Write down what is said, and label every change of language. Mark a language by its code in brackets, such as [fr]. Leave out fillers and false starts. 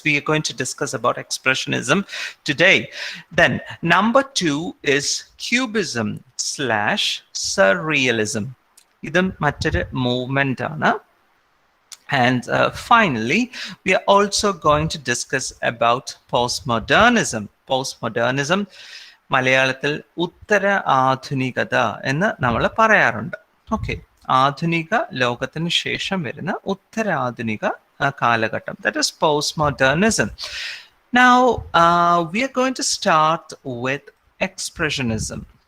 [en] We are going to discuss about Expressionism today. Then number 2 is Cubism/Surrealism. [ml] ഇതും മറ്റൊരു movement ആണ്. [en] And finally, we are also going to discuss about postmodernism. [ml] Postmodernism, മലയാളത്തിൽ ഉത്തര ആധുനികത എന്ന് നമ്മൾ പറയാറുണ്ട്. Okay, ആധുനിക ലോകത്തിന് ശേഷം വരുന്ന ഉത്തരാധുനിക കാലഘട്ടം. [en] That is postmodernism. Now, we are going to start with Expressionism.